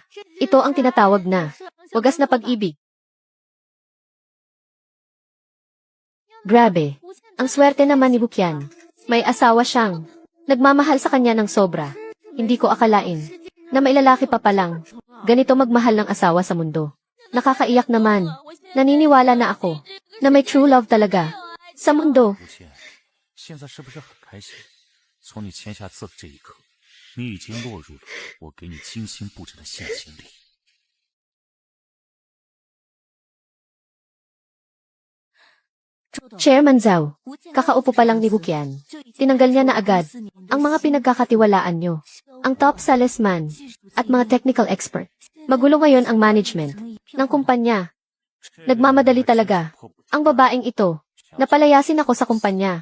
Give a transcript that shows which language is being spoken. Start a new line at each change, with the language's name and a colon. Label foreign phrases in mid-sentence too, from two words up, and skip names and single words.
Filipino: Ito ang tinatawag na wagas na pag-ibig. Grabe, ang swerte naman ni Bukian. May asawa siyang nagmamahal sa kanya ng sobra. Hindi ko akalain na may lalaki pa palang ganito magmahal ng asawa sa mundo. Nakakaiyak naman. Naniniwala na ako na may
English: true love
Filipino: talaga sa mundo.
Chinese: 吴倩，现在是不是很开心？从你签下字的这一刻，你已经落入了我给你精心布置的陷阱里。
Filipino: Chairman Zhao, kakaupo pa lang ni Bukian. Tinanggal niya na agad ang mga pinagkakatiwalaan niyo, ang
English: top salesman
Filipino: at mga
English: technical expert.
Filipino: Magulo ngayon ang management ng kumpanya. Nagmamadali talaga ang babaeng ito na palayasin ako sa kumpanya.